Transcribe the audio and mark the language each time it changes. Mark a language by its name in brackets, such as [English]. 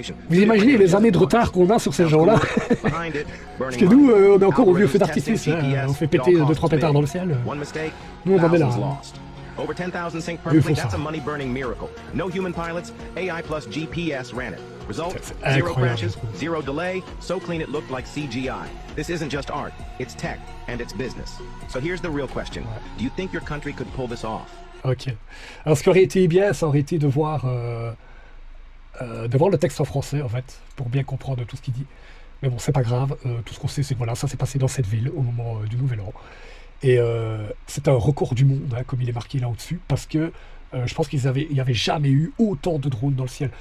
[French] Vous imaginez les années de retard qu'on a sur ces gens-là? Parce que nous, on est encore au vieux feu d'artifice, hein. On fait péter 2-3 pétards dans le ciel. Nous on en est là. Hein. [English] Over 10,000 sync perfectly, that's a money-burning miracle. No human pilots, AI plus GPS ran it. Result, 0 crashes, 0 delay, so clean it looked like CGI. This isn't just art, it's tech, and it's business. So here's the real question. Do you think your country could pull this off? Ok. [French] Alors ce qui aurait été bien, ça aurait été de voir le texte en français, en fait, pour bien comprendre tout ce qu'il dit. Mais bon, c'est pas grave. Tout ce qu'on sait, c'est que voilà, ça s'est passé dans cette ville au moment du Nouvel An. Et c'est un record du monde, hein, comme il est marqué là au-dessus, parce que je pense il n'y avait jamais eu autant de drones dans le ciel.